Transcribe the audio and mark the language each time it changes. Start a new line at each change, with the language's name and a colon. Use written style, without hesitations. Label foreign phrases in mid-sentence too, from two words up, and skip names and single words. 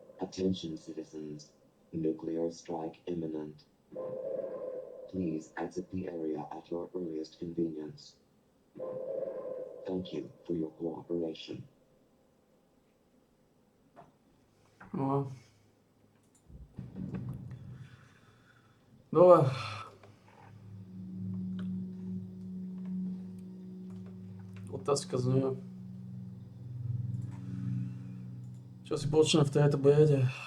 English: Attention citizens, nuclear strike imminent. Please exit the area at your earliest convenience. Thank you for your cooperation.
Slovak: No. Dobre. Otázka znie. Čo si počne v tejto bede?